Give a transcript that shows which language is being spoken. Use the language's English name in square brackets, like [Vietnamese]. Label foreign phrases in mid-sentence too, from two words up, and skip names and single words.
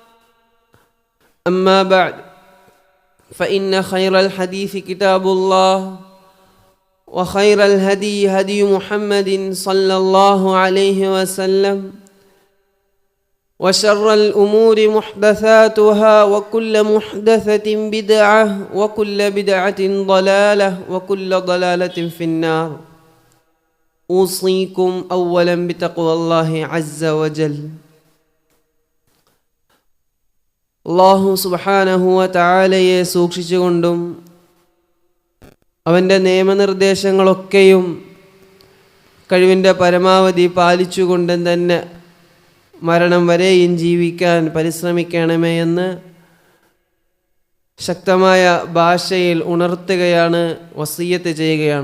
[Arabic] أما بعد فإن خير الحديث كتاب الله وخير الهدي هدي محمد صلى الله عليه وسلم وشر الأمور محدثاتها وكل محدثة بدعة وكل بدعة ضلالة وكل ضلالة في النار. أوصيكم أولا بتقوى الله عز وجل. الله سبحانه وتعالى [Malayalam] സൂക്ഷിച്ചുകൊണ്ടും അവൻ്റെ നിയമനിർദ്ദേശങ്ങളൊക്കെയും കഴിവിൻ്റെ പരമാവധി പാലിച്ചുകൊണ്ടും തന്നെ മരണം വരെയും ജീവിക്കാൻ പരിശ്രമിക്കണമേ എന്ന് ശക്തമായ ഭാഷയിൽ ഉണർത്തുകയാണ്, വസിയ്യത്ത് ചെയ്യുകയാണ്.